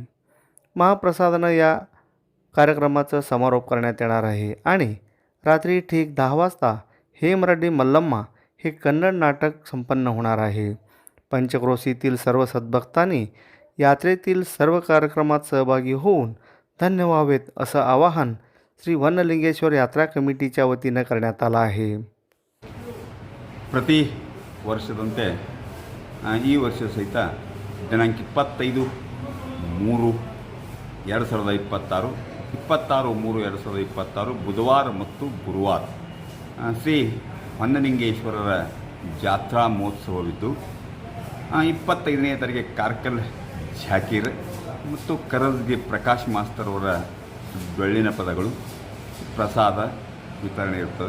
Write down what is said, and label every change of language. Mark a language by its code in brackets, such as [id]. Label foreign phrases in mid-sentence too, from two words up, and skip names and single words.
[mr] महाप्रसादानं या कार्यक्रमाचा समारोप करण्यात येणार आहे आणि रात्री ठीक 10 वाजता हे मराठी मल्लम्मा हे कन्नड नाटक संपन्न होणार आहे। पंचक्रोशीतील सर्व सद्भक्तांनी यात्रेतील सर्व कार्यक्रमात सहभागी होऊन धन्य व्हावेत असं आवाहन श्री भन्नलिंगेश्वर यात्रा कमिटीच्या वतीनं करण्यात आलं आहे। [kn] ಪ್ರತಿ ವರ್ಷದಂತೆ ಈ ವರ್ಷ ಸಹಿತ ದಿನಾಂಕ 25/3/2026 26/3/2026 ಬುಧವಾರ ಮತ್ತು ಗುರುವಾರ ಶ್ರೀ ಭನ್ನಲಿಂಗೇಶ್ವರರ ಜಾತ್ರಾ ಮಹೋತ್ಸವವಿದ್ದು 25ನೇ ತಾರೀಕಿಗೆ ಕಾರ್ಕಲ್ ಝಾಕೀರ್ ಮತ್ತು ಕರಜ್ಗೆ ಪ್ರಕಾಶ್ ಮಾಸ್ತರ್ ಅವರ ಬೆಳ್ಳಿನ ಪದಗಳು ಪ್ರಸಾದ ವಿತರಣೆ ಇರುತ್ತದೆ।